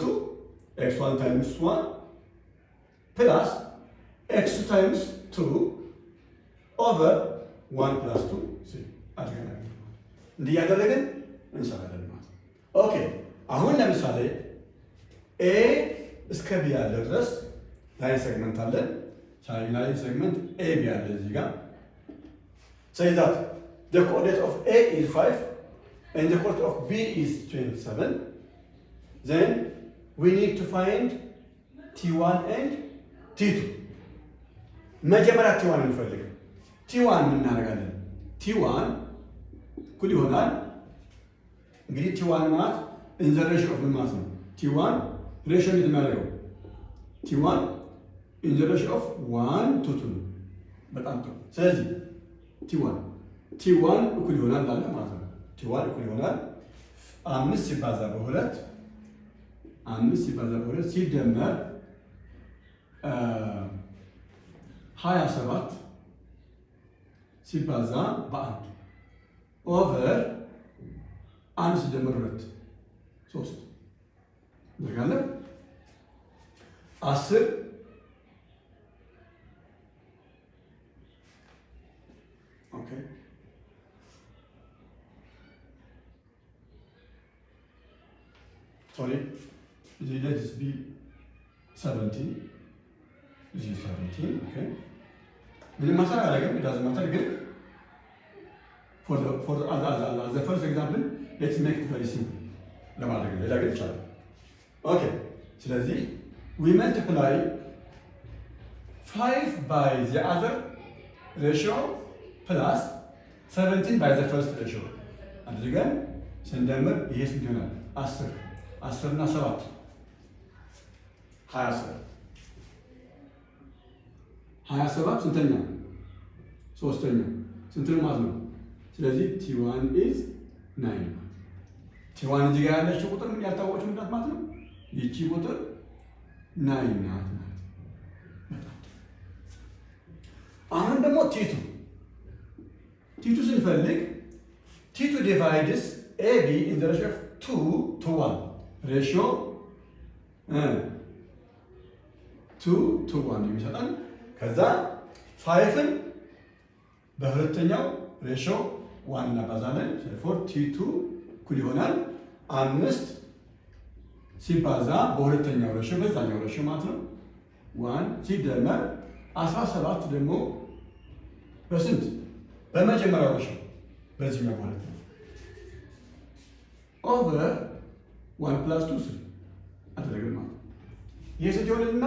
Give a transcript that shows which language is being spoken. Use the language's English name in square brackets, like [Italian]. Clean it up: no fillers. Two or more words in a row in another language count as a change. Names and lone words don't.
[English] x1 times 1 plus x2 times 2 over 1 plus 2 [Amharic] አድርገናል። እንዲህ ያደረግን እንሰራለን ማለት ነው። ኦኬ አሁን ለምሳሌ ኤ እስከ ቢ ያለ ድረስ ላይን ሴግመንት አለን። ላይን ሴግመንት ኤ ቢ ያለ እዚህ ጋር [English] say that the coordinate of A is 5 and the coordinate of B is 27. Then we need to find T1 and T2. [Amharic] መጀመሪያ T1 እንፈልግ። T1 ምን እናደርጋለን? T1 እኩል ይሆናል እንግዲህ T1 ማለት [English] in the ratio of [Amharic] ማለት ነው። T1 ratio እንዴት የሚያደርገው? [English] T1 in the ratio of 1 to 2 [Amharic] ነው። በጣም ጥሩ። ስለዚህ T1 እኩል ይሆናል አለ ማለት ነው። T1 እኩል ይሆናል 5 ሲባዛ በ2 ሲደመር 27 ሲባዛ በ1 ኦቨር 1 ሲደመር 2 3 እናደርጋለን 10 Okay. [English] Sorry, let this be 17. This is 17, okay. It doesn't matter again. For the first example, let's make it very simple. Okay, so we multiply 5 by the other ratio plus 17 by the first ratio. [Amharic] አድርገን ስንደምር ይሄ ስንት ይሆናል? 10 እና 7 27 ስንተኛ? ሶስተኛ ስንት ነው ማለት ነው? ስለዚህ [English] T1 is 9. [Amharic] T1 እዚህ ጋር ያለችው ቁጥር ምን ያልታወቀች ምንድናት ማለት ነው? ይቺ ቁጥር 9 ናት። አሁን ደግሞ T2 ስንፈልግ [English] T2 divides AB in the ratio of 2 to 1 ratio [Amharic] 2 to 1 የሚሰጠን ከዛ 5ን በሁለተኛው ሬሽዮ 1 እናባዛለን። ስለዚህ T2 እኩል ይሆናል 5 ሲባዛ በሁለተኛው ሬሽዮ በዛኛው ሬሽዮ ማለት ነው 1 ሲደመር 17 ደግሞ በስንት በመጀመሪያው ሬሽዮ በዚህኛው ማለት ነው ኦቨር 1 plus 2 አደረግን ማለት ነው። ይሄ ስንት ይሆንልናል?